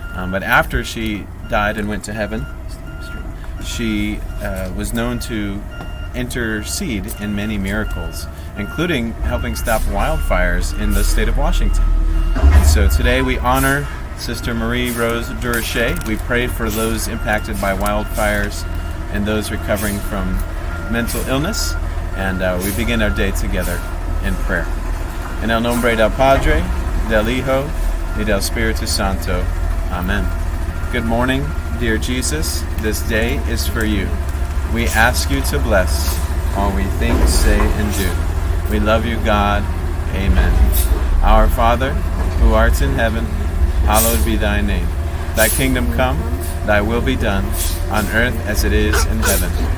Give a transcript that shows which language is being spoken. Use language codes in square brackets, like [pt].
[en] But after she died and went to heaven, she was known to intercede in many miracles, including helping stop wildfires in the state of Washington. And so today we honor Sister Marie Rose Durocher. We pray for those impacted by wildfires and those recovering from mental illness. And we begin our day together in prayer. [es] En el nombre del Padre, del Hijo, y del Espíritu Santo. [en] Amen. Good morning, dear Jesus. This day is for you. We ask you to bless all we think, say, and do. We love you, God. Amen. Our Father, who art in heaven, hallowed be thy name. Thy kingdom come, thy will be done, on earth as it is in heaven.